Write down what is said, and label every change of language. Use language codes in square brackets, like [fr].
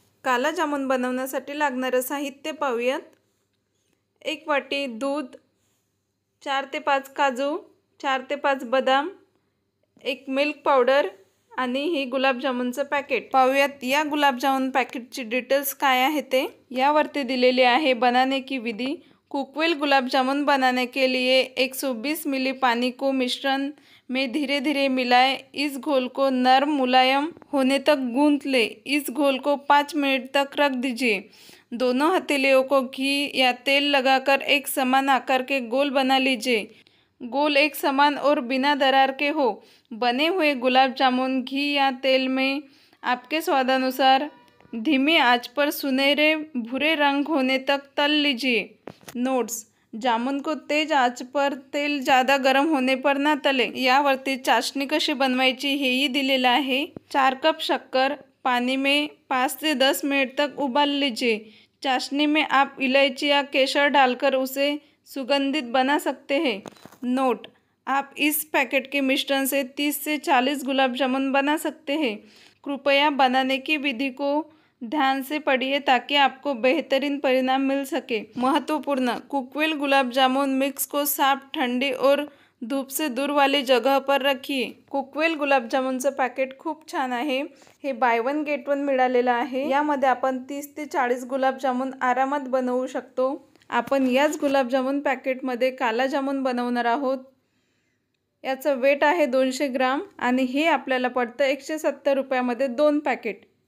[mr] काला जामुन बनवण्यासाठी लागणारे साहित्य पाहूयात। 1 वाटी दूध, 4 ते 5 काजू, 4 ते 5 बदाम, 1 मिल्क पावडर आणि ही गुलाबजामुनचं पॅकेट। पाहूयात या गुलाबजामुन पॅकेटची डिटेल्स काय आहे ते। यावरती दिलेली आहे [hi] बनाने की विधि। कुकवेल गुलाब जामुन बनाने के लिए 120 मिली पानी को मिश्रण में धीरे धीरे मिलाएं। इस घोल को नरम मुलायम होने तक गूंथ ले। इस घोल को 5 मिनट तक रख दीजिए। दोनों हथेलियों को घी या तेल लगाकर एक समान आकार के गोल बना लीजिए। गोल एक समान और बिना दरार के हो। बने हुए गुलाब जामुन घी या तेल में आपके स्वादानुसार धीमी आंच पर सुनहरे भूरे रंग होने तक तल लीजिए। नोट्स: जामुन को तेज आंच पर तेल ज़्यादा गर्म होने पर ना तले। यावरती चाशनी कशी बनवायची हेही दिलेलं आहे। 4 कप शक्कर पानी में 5 से 10 मिनट तक उबाल लीजिए। चाशनी में आप इलायची या केसर डालकर उसे सुगंधित बना सकते हैं। नोट: आप इस पैकेट के मिश्रण से 30 से 40 गुलाब जामुन बना सकते हैं। कृपया बनाने की विधि को ध्यान से पढ़िए ताकि आपको बेहतरीन परिणाम मिल सके। महत्वपूर्ण: कुकवेल गुलाब जामुन मिक्स को साफ, ठंडी और धूप से दूर वाली जगह पर रखिए। [mr] कुकवेल गुलाबजामुनचं पॅकेट खूप छान आहे। हे [en] buy one get one [mr] मिळालेलं आहे। यामध्ये आपण 30 ते 40 गुलाबजामुन आरामात बनवू शकतो। आपण याच गुलाबजामुन पॅकेटमध्ये काला जामुन बनवणार आहोत। याचं वेट आहे 200 ग्राम आणि हे आपल्याला पडतं 170 रुपयामध्ये 2 पॅकेट।